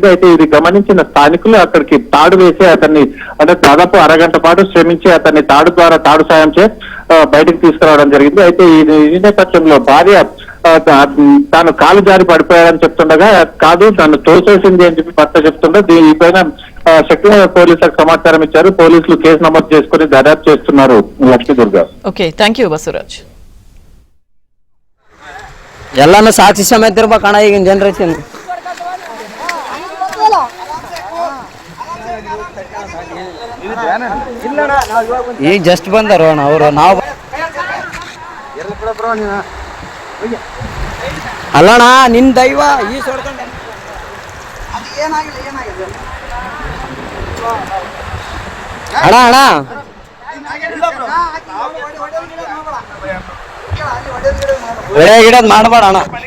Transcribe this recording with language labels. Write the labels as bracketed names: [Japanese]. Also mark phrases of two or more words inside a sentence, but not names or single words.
[Telugu] అయితే ఇది గమనించిన స్థానికులు అక్కడికి తాడు వేసి అతన్ని అంటే దాదాపు అరగంట పాటు శ్రమించి అతన్ని తాడు సాయం చే బయటకు తీసుకురావడం జరిగింది. అయితే ఈ నేపథ్యంలో భార్య తాను కాలు జారి పడిపోయాడని చెప్తుండగా కాదు తను తోసేసింది అని చెప్పి భర్త చెప్తుండగా దీనిపైన శక్తినగర్ పోలీసులకు సమాచారం ఇచ్చారు. పోలీసులు కేసు నమోదు చేసుకుని దర్యాప్తు చేస్తున్నారు. లక్ష్మీదుర్గ. [English] OK, thank you Basavaraj. [Kannada] ಎಲ್ಲಾನು ಸಾಕ್ಷಿ ಸಮೇತ ಇರ್ಬೇಕಣ್ಣ ಈಗಿನ ಜನರೇಷನ್. ಈಗ ಜಸ್ಟ್ ಬಂದರು ಅಣ್ಣ ಅವರು. ನಾವು ಅಲ್ಲಣ್ಣ ನಿನ್ ದೈವ ಈ ಸೊಡ್ಕೊಂಡು ಅಣ್ಣ ಅಣ್ಣ ಗಿಡದ್ ಮಾಡಬೇಡ ಅಣ್ಣ.